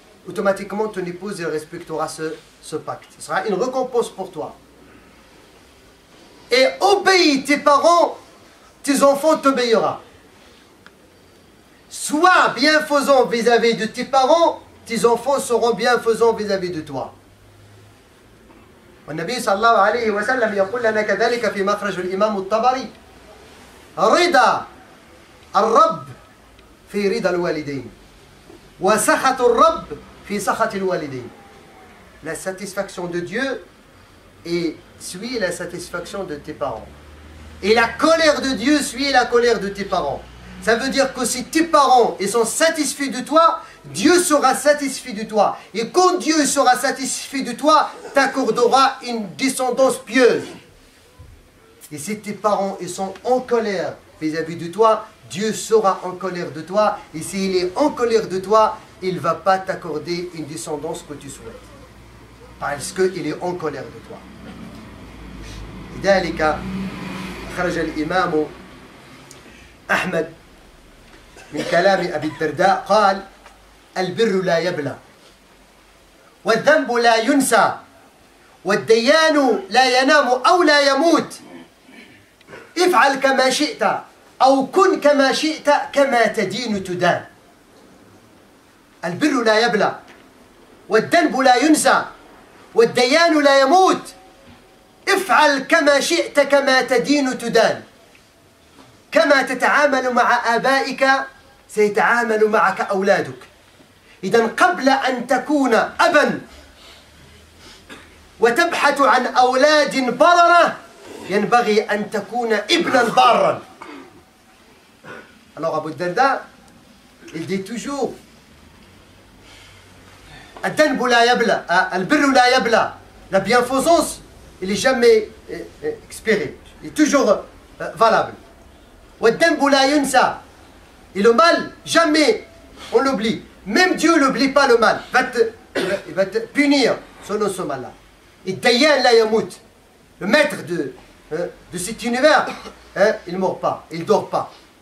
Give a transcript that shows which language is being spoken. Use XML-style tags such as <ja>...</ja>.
<fr>automatiquement ton épouse elle respectera ce pacte. Ce sera une récompense pour toi. Et obéis tes parents, tes enfants t'obéiront. Sois bienfaisant vis-à-vis de tes parents, tes enfants seront bienfaisants vis-à-vis de toi.</fr> <ar>والنبي صلى الله عليه وسلم يقول لنا كذلك في مخرج الإمام الطبري رضا الرب في رضا الوالدين وسخط الرب في سخط الوالدين.</ar> <fr>La satisfaction de Dieu suit la satisfaction de tes parents. Et la colère de Dieu suit la colère de tes parents. Ça veut dire que si tes parents ils sont satisfaits de toi, Dieu sera satisfait de toi. Et quand Dieu sera satisfait de toi, t'accordera une descendance pieuse. Et si tes parents ils sont en colère vis-à-vis de toi, Dieu sera en colère de toi. Et s'il est en colère de toi, il ne va pas t'accorder une descendance que tu souhaites. Parce qu'il est en colère de toi.</fr> <ar>لذلك خرج الإمام أحمد من كلام أبي الدرداء قال البر لا يبلى والذنب لا ينسى والديان لا ينام أو لا يموت افعل كما شئت أو كن كما شئت كما تدين تدان. البر لا يبلى والذنب لا ينسى والديان لا يموت افعل كما شئت كما تدين تدان. كما تتعامل مع آبائك سيتعامل معك أولادك. إذا قبل أن تكون أبا وتبحث عن أولاد بررة ينبغي أن تكون ابنا بارا.</ar> <fr>Alors Abu Darda, il dit toujours</fr> <ar>الذنب لا يبلى البر لا يبلى.</ar> <fr>La bienfaisance, il n'est jamais expiré, il est toujours valable.</fr> <ar>والذنب لا ينسى.</ar> <fr>Et le mal, jamais on l'oublie. Même Dieu n'oublie pas le mal. Il va te punir selon ce mal-là. Et</fr> <ar>Dayan la yamout,</ar> <fr>le maître de cet univers, il ne mord pas, il ne dort pas.</fr>